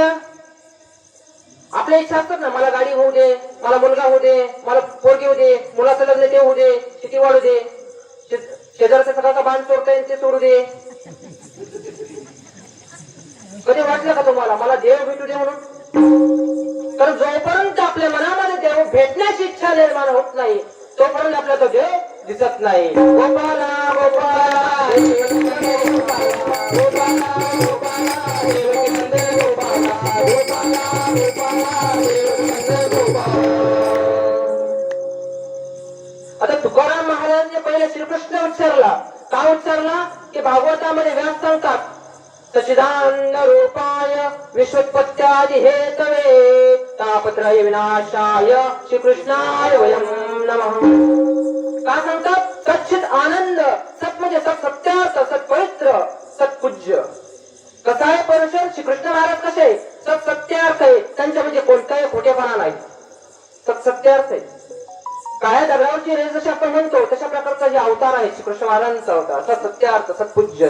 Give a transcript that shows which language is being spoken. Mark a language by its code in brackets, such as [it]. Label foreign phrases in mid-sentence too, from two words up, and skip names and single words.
[mr] आपल्या इच्छा असतात ना, मला गाडी होऊ दे, मला मुलगा होऊ दे, मला पोरगी होऊ दे, मुलाचं लग्न ते होऊ दे, शेती वाढू दे, शेजारचा सगळा बांध सोडता येईल ते सोडू दे. कधी वाटलं का तुम्हाला मला देव भेटू दे म्हणून? तर जोपर्यंत आपल्या मनामध्ये देव भेटण्याची इच्छा निर्माण होत नाही, तोपर्यंत आपल्याला तो देव दिसत नाही. [sa] गोपाला गोपाला गोपाला गोपाला देवकी नंदन गोपाला, गोपाला गोपाला देवकी नंदन गोपाला. [mr] आता तुकाराम महाराजांनी पहिले श्रीकृष्ण उच्चारला. का उच्चारला? की भागवतामध्ये व्यास सांगतात, [sa] सच्चिदानंद रूपाय विश्वोत्पत्त्यादि हेतवे तापत्रय विनाशाय श्रीकृष्णाय वयं नमः. [mr] का सांगतात? [sa] सच्चित आनंद. [mr] सत म्हणजे सत्यार्थ, सत्पवित्र, सत्पूज्य. कसा आहे परमेश्वर? श्रीकृष्ण महाराज कसे? सत्यार्थ आहे, त्यांच्या म्हणजे कोणताही खोटेपणा नाही, सत्यार्थ आहे. काळ्या दगडावरची रेस जशी आपण म्हणतो तशा प्रकारचा जे अवतार आहे श्रीकृष्ण महाराजांचा अवतार, सत्यार्थ, सत्पूज्य.